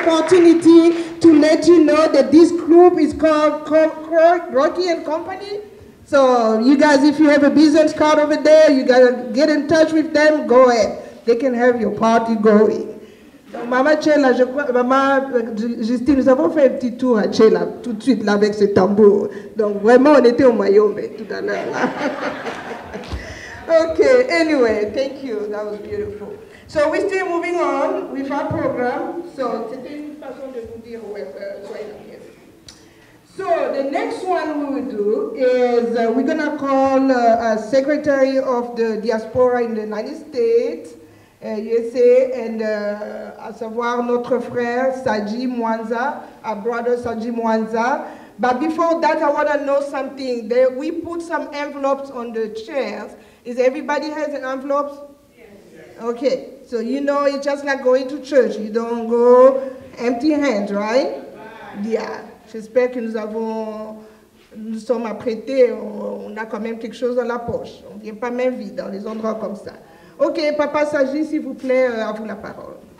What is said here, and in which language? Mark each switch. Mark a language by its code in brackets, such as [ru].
[en] this group is called Rocky and Company. So you guys, if you have a business card over there, you gotta get in touch with them, go ahead. They can have your party going. [fr] Donc, Maman Chela, je crois, Maman Justine, nous avons fait un petit tour à Chela tout de suite là avec ce tambour. Donc vraiment, on était au Mayombe tout à l'heure là. [en] Okay, anyway, thank you. That was beautiful. So we're still moving on with our program. [fr] So c'était une façon de vous dire soyez la bienvenue. [en] So the next one we will do is we're going to call a Secretary of the Diaspora in the United States, USA, and [fr] à savoir notre frère Saji Mwanza, [en] our brother Saji Mwanza. But before that, I want to know something. We put some envelopes on the chairs. Is everybody has an envelope? Yes. Okay, so you know it's just like going to church. You don't go empty hands, right? Yeah. [fr] J'espère que nous sommes apprêtés, on a quand même quelque chose dans la poche. On ne vient pas main vide dans les endroits comme ça. Ok, Papa Saji, s'il vous plaît, à vous la parole.